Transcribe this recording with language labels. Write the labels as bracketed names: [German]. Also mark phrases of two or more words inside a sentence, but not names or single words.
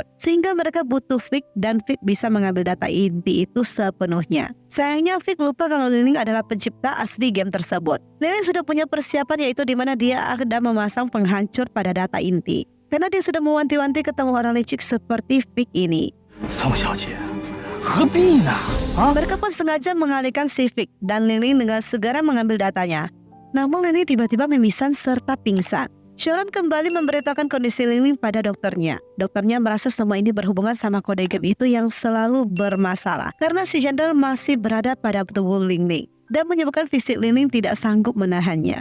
[Indonesian] Sehingga mereka butuh Vic dan Vic bisa mengambil data inti itu sepenuhnya. Sayangnya Vic lupa kalau Ling Ling adalah pencipta asli game tersebut. Ling Ling sudah punya persiapan yaitu di mana dia akan memasang penghancur pada data inti. Karena dia sudah mewanti-wanti ketemu orang licik seperti Vic ini. [Chinese] 宋小姐，何必呢？啊？ [Indonesian] Mereka pun sengaja mengalihkan si Vic dan Ling Ling dengan segera mengambil datanya. Namun Ling Ling tiba-tiba mimisan serta pingsan. Xiaoran kembali memberitahukan kondisi Lingling pada dokternya. Dokternya merasa semua ini berhubungan sama kode game itu yang selalu bermasalah karena si jandal masih berada pada tubuh Lingling dan menyebabkan fisik Lingling tidak sanggup menahannya.